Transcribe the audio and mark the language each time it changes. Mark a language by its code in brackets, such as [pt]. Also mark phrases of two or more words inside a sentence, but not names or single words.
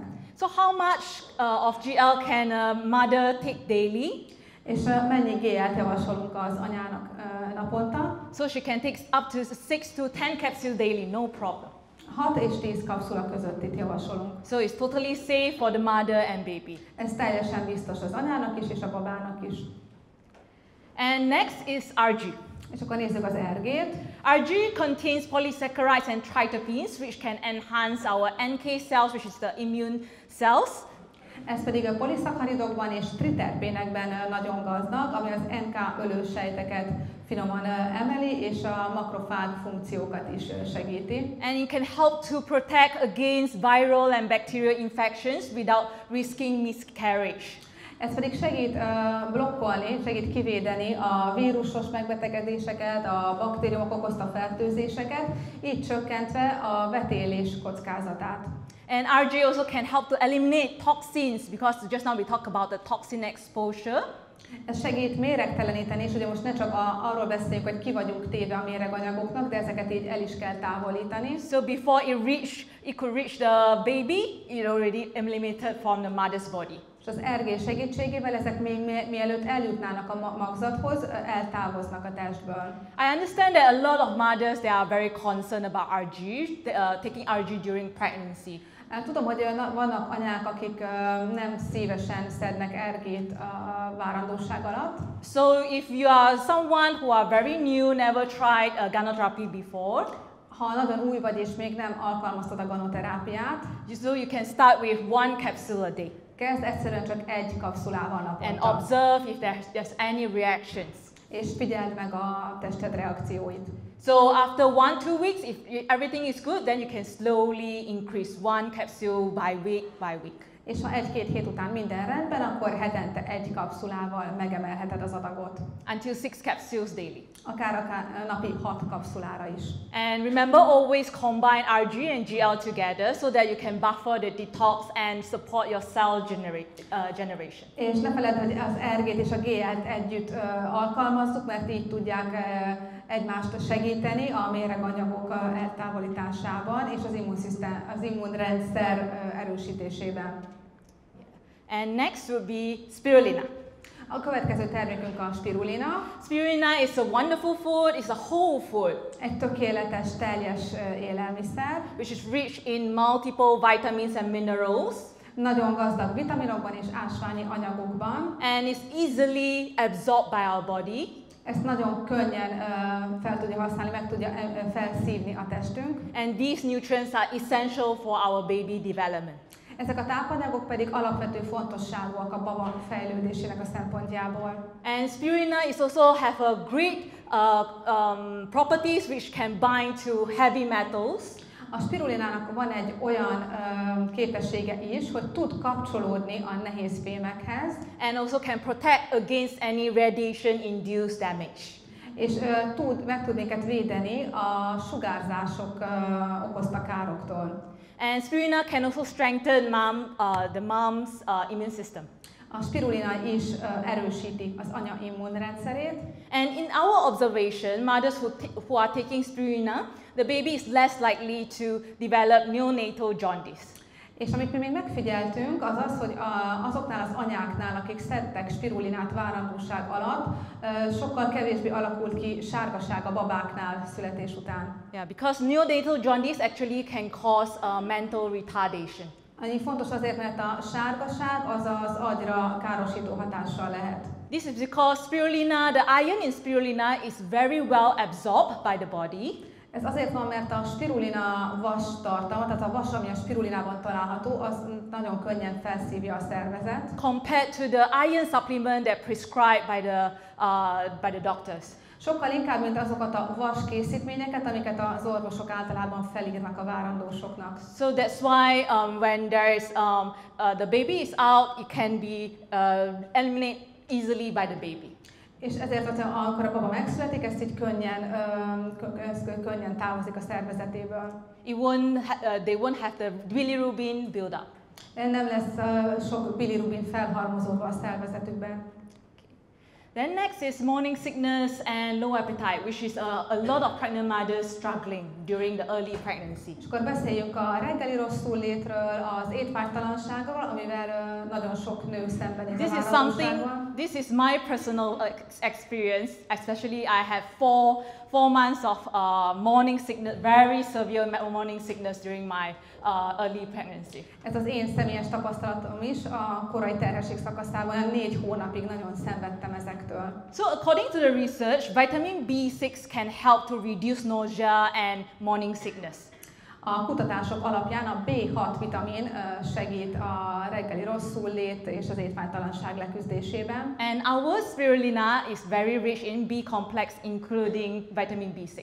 [en] So how much of GL can a mother take daily? [hu] És mennyi GL-t javasolunk az anyának naponta? [en] So she can take up to 6 to 10 capsules daily, no problem. [hu] 6 és 10 kapszula között itt javasolunk. [en] So it's totally safe for the mother and baby. [hu] Ez teljesen biztos az anyának is és a babának is. [en] And next is RG. [hu] És akkor nézzük az RG-t. [en] RG contains polysaccharides and triterpenes, which can enhance our NK cells, which is the immune cells. [hu] Ez pedig a poliszaccharidokban és triterpénekben nagyon gazdag, ami az NK ölősejteket finoman emeli, és a makrofág funkciókat is segíti. [en] And it can help to protect against viral and bacterial infections without risking miscarriage. [hu] Ez pedig segít blokkolni, segít kivédeni a vírusos megbetegedéseket, a baktériumok okozta fertőzéseket, így csökkentve a vetélés kockázatát. [en] And RG also can help to eliminate toxins because just now we talked about the toxin exposure. [hu] Ez segít méregteleníteni, és ugye most ne csak arról beszéljünk, hogy ki vagyunk téve a méreganyagoknak, de ezeket így el is kell távolítani. [en] So before it could reach the baby, it already eliminated from the mother's body. [hu] És az RG segítségével ezek még mielőtt eljutnának a magzathoz, eltávoznak a testből. [en] I understand that a lot of mothers, they are very concerned about RG, taking RG during pregnancy. [hu] Tudom, hogy vannak anyák, akik nem szívesen szednek RG-t a várandóság alatt. [en] So if you are someone who are very new, never tried Ganoterápia before, [hu] ha nagyon új vagy és még nem alkalmaztad a ganoterápiát, [en] so you can start with one capsule a day. [hu] Kezd egyszerűen csak egy kapszulával naponta. [en] And observe if there's any reactions. [hu] És figyeld meg a tested reakcióit. [en] So after 1-2 weeks, if everything is good, then you can slowly increase one capsule by week. [hu] És ha 1-2 hét után minden rendben, akkor hetente egy kapszulával megemelheted az adagot. [en] Until 6 capsules daily. [hu] Akár napi 6 kapszulára is. [en] And remember, always combine RG and GL together so that you can buffer the detox and support your cell generation. [hu] És ne feledd, hogy az RG-t és a GL-t együtt alkalmazzuk, mert így tudják egymást segíteni a méreganyagok eltávolításában és az immunrendszer erősítésében. [en] And next would be spirulina. [hu] A következő termékünk a spirulina. [en] Spirulina is a wonderful food, it's a whole food. [hu] Egy tökéletes, teljes élelmiszer. [en] Which is rich in multiple vitamins and minerals. [hu] Nagyon gazdag vitaminokban és ásványi anyagokban. [en] And is easily absorbed by our body. [hu] Ezt nagyon könnyen fel tudja használni, meg tudja felszívni a testünk. [en] And these nutrients are essential for our baby development. [hu] Ezek a tápanyagok pedig alapvető fontosságúak a baba fejlődésének a szempontjából. [en] And spirulina is also have a great properties which can bind to heavy metals. [hu] A spirulinának van egy olyan képessége is, hogy tud kapcsolódni a nehéz fémekhez. [en] And also can protect against any radiation-induced damage. [hu] És meg tud minket védeni a sugárzások okozta károktól. [en] And spirulina can also strengthen the mom's immune system. [hu] A spirulina is erősíti az anya immunrendszerét. [en] And in our observation, mothers who are taking spirulina, the baby is less likely to develop neonatal jaundice. [hu] És amit mi még megfigyeltünk, az az, hogy azoknál az anyáknál, akik szedtek spirulinát várandóság alatt, sokkal kevésbé alakult ki sárgaság a babáknál születés után. [en] Yeah, because neonatal jaundice actually can cause mental retardation. [hu] Annyi fontos azért, mert a sárgaság az az agyra károsító hatással lehet. [en] This is because spirulina, the iron in spirulina is very well absorbed by the body. [hu] Ez azért van, mert a spirulina vas tartalma, tehát a vas, ami a spirulinában található, az nagyon könnyen felszívja a szervezet. [en] Compared to the iron supplement that prescribed by the doctors. [hu] Sokkal inkább, mint azokat a vas készítményeket, amiket az orvosok általában felírnak a várandósoknak. [en] So that's why when there is the baby is out, it can be eliminated easily by the baby. [hu] És ezért, amikor a baba megszületik, ezt így könnyen távozik a szervezetéből. [en] They won't have the bilirubin build up. [hu] Nem lesz sok bilirubin felhalmozódva a szervezetükben. [en] Then next is morning sickness and low appetite, which is a lot of pregnant mothers struggling during the early pregnancy. [hu] És akkor beszéljünk a reggeli rosszullétről, az étvágytalanságról, amivel nagyon sok nő szembenéz a várandósággal. [en] This is my personal experience, especially I have four months of morning sickness, very severe morning sickness during my early pregnancy. [hu] Ez az én személyes tapasztalatom is, a korai terhesség szakaszában 4 hónapig nagyon szenvedtem ezektől. [en] So according to the research, vitamin B6 can help to reduce nausea and morning sickness. [hu] A kutatások alapján a B6 vitamin segít a reggeli rosszullét és az étvágytalanság leküzdésében. [en] And our spirulina is very rich in B complex, including vitamin B6.